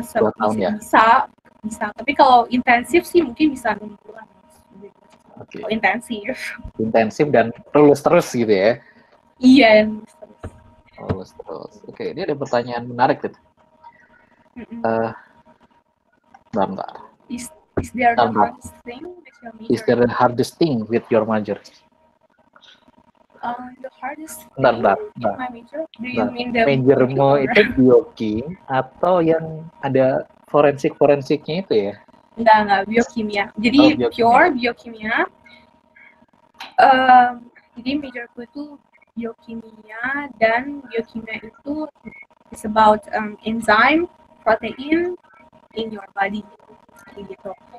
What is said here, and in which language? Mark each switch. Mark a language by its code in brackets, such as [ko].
[id] 2 tahun ya? Bisa. Tapi kalau intensif sih mungkin bisa 6 bulan. [en] Okay. [id] Kalau intensif dan lulus terus gitu ya? Iya, lulus terus. Oke, ini ada pertanyaan menarik gitu. Bentar. [en] Is there the hardest thing with your major? Is there the hardest thing with your major? The hardest thing [id] bentar. [en] my major? Do you mean the [id] majormu itu biokim atau yang ada forensiknya itu ya? Enggak, biokimia. Jadi pure biokimia. Jadi majorku itu biokimia, dan biokimia itu [en] is about enzyme, protein in your body [id] gitu.